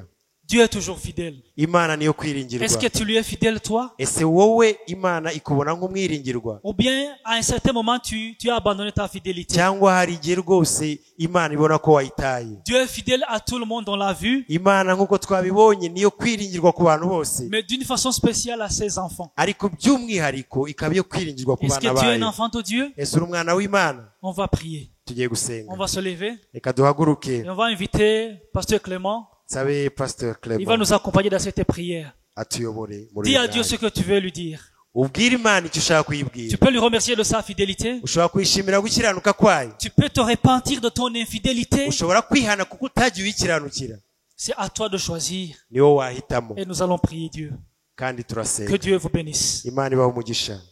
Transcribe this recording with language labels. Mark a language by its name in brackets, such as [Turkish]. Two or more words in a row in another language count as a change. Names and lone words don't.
[French] Dieu est toujours fidèle. [Kinyarwanda] Imana niyo kwiringirwa. [French] Est-ce que tu lui es fidèle, toi? [Kinyarwanda] Ese wowe Imana ikubona nk'umwiringirwa, [French] Ou bien, à un certain moment, tu as abandonné ta fidélité? [Kinyarwanda] cyangwa hari igihe rwose Imana ibona ko wayitaye? [French] Dieu est fidèle à tout le monde, on l'a vu, [Kinyarwanda] Imana nk'uko twabibonye niyo kwiringirwa ku bantu bose, [French] mais d'une façon spéciale à ses enfants. [Kinyarwanda] ariko by'umwihariko ikaba iyo kwiringirwa ku [French] Est-ce [Kinyarwanda] bana [French] que tu es un [Kinyarwanda] bayo. [French] enfant de Dieu? [Kinyarwanda] Ese uri umwana w'Imana? [French] On va prier. [Kinyarwanda] Tugiye [French] On [Kinyarwanda] gusenga. [French] va se lever [Kinyarwanda] Reka duhaguruke, [French] et on va inviter Pasteur Clément. [Kinyarwanda] sabe Pastor [French] Il va [Kinyarwanda] Clement [French] nous accompagner dans cette prière. [Kinyarwanda] atuyobore muri [French] Dis à [Kinyarwanda] uyu [French] Dieu [Kinyarwanda] mwanya. [French] ce que tu veux lui dire. [Kinyarwanda] Ubwire Imana icyo ushaka [French] Tu [Kinyarwanda] kuyibwira. [French] peux lui remercier de sa fidélité. [Kinyarwanda] Ushobora kwishimira gukiranuka kwayo, [French] Tu peux te repentir de ton infidélité. [Kinyarwanda] ushobora kwihana kuko utagiye uyikiranukira. [French] C'est à toi de choisir. [Kinyarwanda] Ni wowe wahitamo, [French] Et nous allons prier Dieu. [Kinyarwanda] kandi [French] Que [Kinyarwanda] turasenga. [French] Dieu vous bénisse. [Kinyarwanda] Imana ibahe umugisha.